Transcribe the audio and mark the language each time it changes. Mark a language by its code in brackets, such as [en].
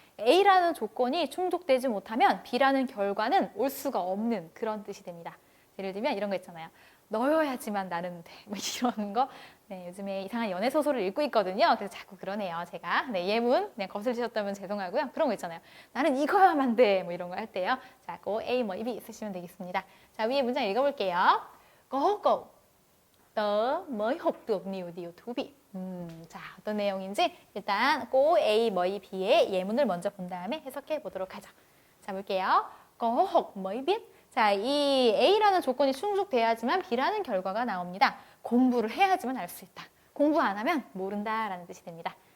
[ko] A라는 조건이 충족되지 못하면 B라는 결과는 올 수가 없는 그런 뜻이 됩니다. 예를 들면 이런 거 있잖아요. 너여야지만 나는 돼. 뭐 이런 거. 네, 요즘에 이상한 연애 소설을 읽고 있거든요. 그래서 자꾸 그러네요, 제가. 네, 예문 그냥 거슬리셨다면 죄송하고요. 그런 거 있잖아요. 나는 이거야만 돼. 뭐 이런 거 할 때요. 자, 고 A, 뭐 B 쓰시면 되겠습니다. 자, 위에 문장 읽어볼게요. [vi] Có cậu, tớ mới học được nhiều điều thú vị. [ko] 자, 어떤 내용인지 일단 고 A, 머이 B의 예문을 먼저 본 다음에 해석해 보도록 하죠. 자, 볼게요. [vi] Có học mới biết. [ko] 자, 이 A라는 조건이 충족돼야지만 B라는 결과가 나옵니다. 공부를 해야지만 알 수 있다. 공부 안 하면 모른다라는 뜻이 됩니다.